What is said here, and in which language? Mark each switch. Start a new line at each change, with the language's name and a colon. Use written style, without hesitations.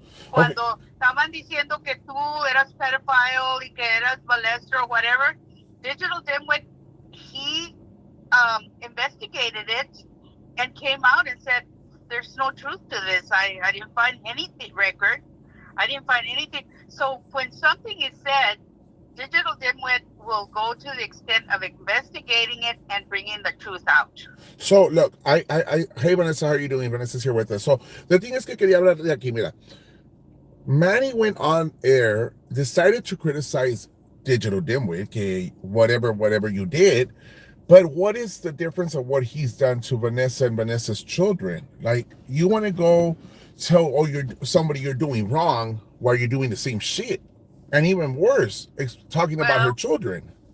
Spanish: Cuando estaban diciendo que tú eras
English: pedophile
Spanish: y que eras
English: molester or whatever, Digital Dimwit, he investigated it and came out and said, there's no truth to this. I didn't find anything record. I didn't find anything. So when something is said, Digital Dimwit will go to the extent of investigating it and bringing the truth out. So look, hey Vanessa, how are you doing? Vanessa's here with us. So the thing is
Spanish: que quería hablar de aquí, mira.
English: Manny went on air, decided to criticize Digital Dimwit, que whatever you did, but what is the difference of what he's done to Vanessa and Vanessa's children? Like, you want to go tell somebody you're doing wrong while you're doing the same shit, and even worse, talking about her children.